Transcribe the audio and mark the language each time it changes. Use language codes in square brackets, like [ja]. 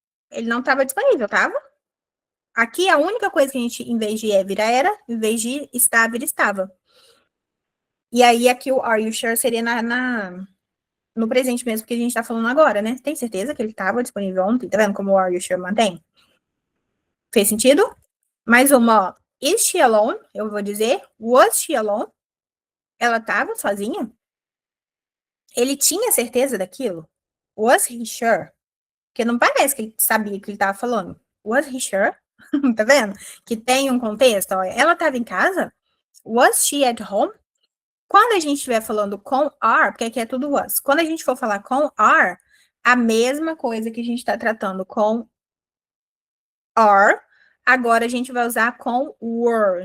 [pt] Ele não estava disponível, estava? Aqui a única coisa que a gente, em vez de vira era, em vez de estar, vira estava. E aí aqui o [en] are you sure [pt] seria no presente mesmo que a gente tá falando agora, né? Tem certeza que ele estava disponível ontem? Tá vendo como o [en] are you sure [pt] mantém? Fez sentido? Mais uma, ó. [en] Is she alone? [pt] Eu vou dizer, [en] was she alone? [pt] Ela estava sozinha? Ele tinha certeza daquilo? [en] Was he sure? [pt] Porque não parece que ele sabia o que ele estava falando. [en] Was he sure? [pt] Tá vendo? Que tem um contexto. Ó. Ela estava em casa? [en] Was she at home? [pt] Quando a gente estiver falando com are, porque aqui é tudo was. Quando a gente for falar com are, a mesma coisa que a gente está tratando com are, agora a gente vai usar com were.